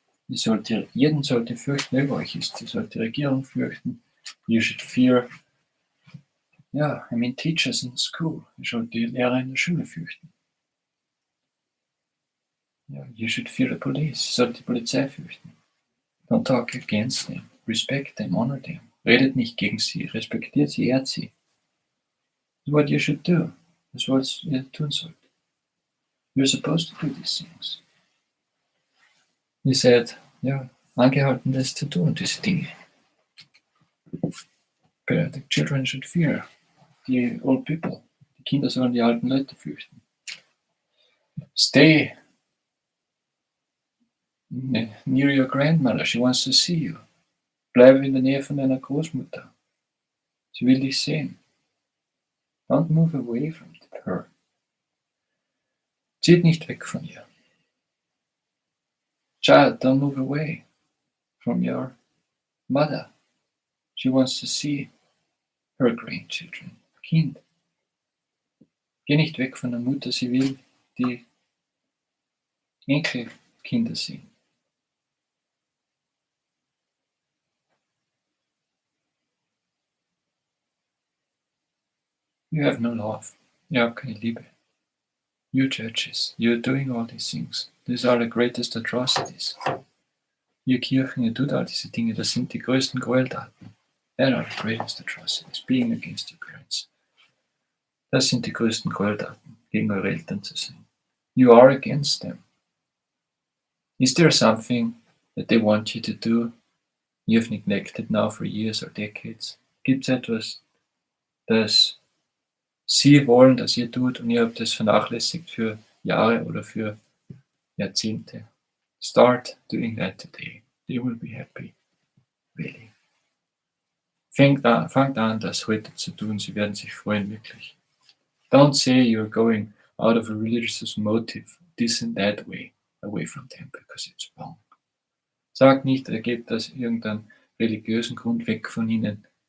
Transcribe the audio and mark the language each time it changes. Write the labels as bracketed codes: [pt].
[de] Jeden sollt ihr fürchten, der über euch ist. Ihr sollt die Regierung fürchten. [en] You should fear teachers in school. [de] Ihr sollt die Lehrer in der Schule fürchten. [en] You should fear the police. [de] Ihr sollt die Polizei fürchten. [en] Don't talk against them. Respect them, honor them. [de] Redet nicht gegen sie, respektiert sie, ehrt sie. [en] That's what you should do. [de] Das ist, was ihr tun sollt. [en] You're supposed to do these things. [de] Ihr seid, angehalten, das zu tun, diese Dinge. [en] But the children should fear the old people. [de] Die Kinder sollen die alten Leute fürchten. [en] Stay near your grandmother. She wants to see you. [de] Bleibe in der Nähe von deiner Großmutter. Sie will dich sehen. [en] Don't move away from her. [de] Zieht nicht weg von ihr. [en] Child, don't move away from your mother. She wants to see her grandchildren. [de] Kind. Geh nicht weg von der Mutter, sie will die Enkelkinder sehen. [en] You have no love. [de] Ihr habt keine Liebe. [en] You churches, you're doing all these things. These are the greatest atrocities. [de] Ihr Kirchen, ihr tut all diese Dinge, das sind die größten Gräueltaten. [en] That are the greatest atrocities, being against your parents. [de] Das sind die größten Gräueltaten, gegen eure Eltern zu sein. [en] You are against them. Is there something that they want you to do you've neglected now for years or decades? [de] Gibt es etwas, das Sie wollen, dass ihr tut und ihr habt es vernachlässigt für Jahre oder für Jahrzehnte? [en] Start doing that today. They will be happy. Really. [de] Fangt an, das heute zu tun. Sie werden sich freuen, wirklich. [en] Don't say you're going out of a religious motive, this and that way, away from them, because it's wrong. [de] Sagt nicht, ihr gebt aus irgendeinem religiösen Grund weg von ihnen.